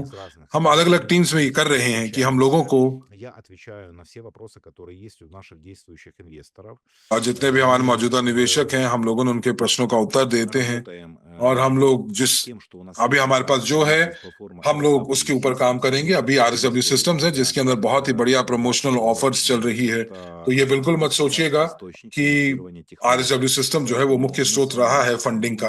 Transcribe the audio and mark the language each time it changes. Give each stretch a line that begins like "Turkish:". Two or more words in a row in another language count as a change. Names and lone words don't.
Russian: с разных
Hindi: हम अलग
Russian: сторон
Hindi: अलग टीम्स में ये कर रहे हैं कि हम लोगों को,
Russian: Я отвечаю на все вопросы, которые есть у наших действующих инвесторов.
Hindi: और जितने भी हमारे
Russian: Мы
Hindi: मौजूदा निवेशक हैं, हम लोगों ने उनके प्रश्नों का उत्तर देते हैं।
Russian: работаем
Hindi: और हम लोग जिस अभी हमारे पास जो है हम लोग उसके ऊपर काम करेंगे। अभी RSW सिस्टम्स है जिसके अंदर बहुत ही बढ़िया
English: promotional offers
Hindi: चल रही है, तो ये बिल्कुल मत सोचिएगा कि RSW सिस्टम जो है वो मुख्य स्रोत रहा है फंडिंग का।